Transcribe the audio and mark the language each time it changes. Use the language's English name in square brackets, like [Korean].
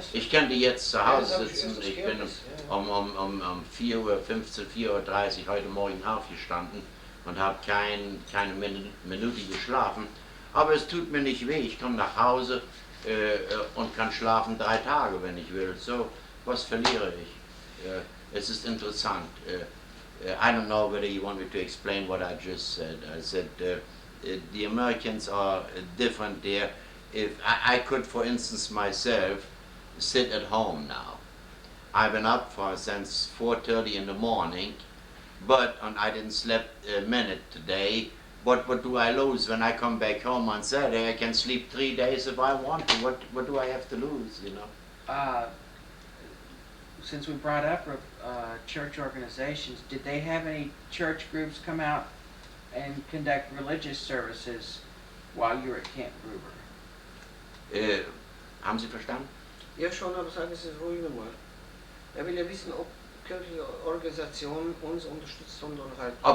[German] ich könnte jetzt zu Hause sitzen, ich bin um 4:15 Uhr, 4:30 Uhr heute Morgen aufgestanden und habe keine Minute geschlafen, aber es tut mir nicht weh, ich komme nach Hause und kann schlafen 3 Tage, wenn ich will, so, was verliere ich? Es ist interessant. [English] I don't know whether you want me to explain what I just said. I said the Americans are different there. If I could, for instance, myself, sit at home now. I've been up since 4:30 in the morning, and I didn't sleep a minute today. But what do I lose when I come back home on Saturday? I can sleep 3 days if I want to. What do I have to lose, you know? Since we brought up church organizations, did they have any church groups come out and conduct religious services while you were at Camp Gruber? [German] Haben Sie verstanden? Ja schon, aber sagen Sie es ruhig nochmal. Er will ja wissen, ob kirchliche Organisationen uns unterstützt haben oder halt...